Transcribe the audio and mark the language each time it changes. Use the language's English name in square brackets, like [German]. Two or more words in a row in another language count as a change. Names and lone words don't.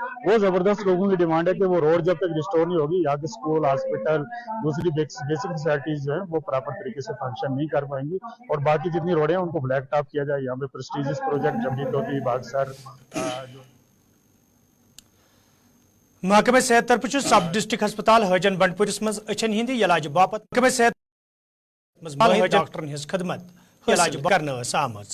[Hindi] वो जबरदस्त लोगों की डिमांड है कि वो रोड जब तक रिस्टोर नहीं होगी यहाँ के स्कूल, हॉस्पिटल, दूसरी [English] basic facilities [Hindi] जो है वो प्रॉपर तरीके से फंक्शन नहीं कर पाएंगी और बाकी जितनी रोडें हैं उनको [English] black top [Hindi] किया जाए। यहाँ पे [English] prestigious project [Hindi] जमनी तोती बागसर [Kashmiri] महकमे सेहत तरफ [English] sub district [Kashmiri] अस्पताल हजन बंडपुरिस मज अचन हिंद इलाज बापत महकमे सेहत डॉक्टरन हज खदमत इलाज करना आमज।